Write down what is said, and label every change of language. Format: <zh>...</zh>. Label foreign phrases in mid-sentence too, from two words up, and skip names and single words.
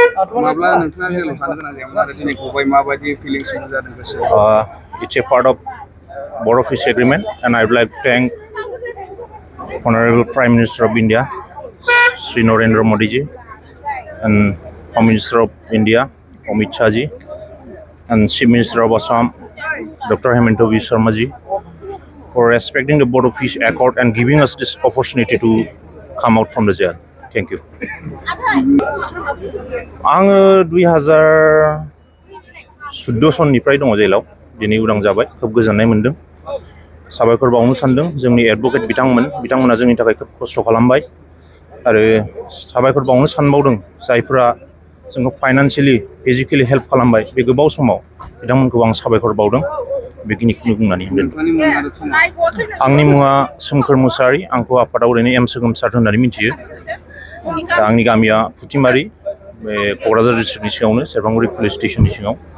<en>It's a part of Board of Peace Agreement, and I would like to thank Honorable Prime Minister of India, Sri Narendra Modi ji, and Home Minister of India, Amit Shah ji, and Chief Minister of Assam, Dr. Ndfb Sharma ji, for respecting the Board of Peace Accord and giving us this opportunity to come out from the jail. Thank you.</en> <brx>आङो 2014 सननिफ्राय दङ जेलाव दिनै उदां जाबाय खोब गोजोननाय मोनदों साबायखर बावनो सानदों जोंनि एडभोकेट बिथांमोना जोंनि थाखाय खोब खस्थ' खालामबाय आरो साबायखर बावनो सानबावदों जायफोरा जोंखौ</brx> <en>financially physically help</en> <brx>खालामबाय बे गोबाव समाव बिथांमोनखौ आं साबायखर बावदों बेखिनिखौनो बुंनानै आंनि मुङा सोमखोर मुसाहारि आंखौ आफादाव ओरैनो एम सोगोमसार होननानै मिथियो दा आंनि गामिया फुथिमारि बे क'क्राझार डिस्ट्रिक्टनि सिङावनो सेरफांगुरि</brx> <en>police stationni</en> <brx>सिङाव</brx>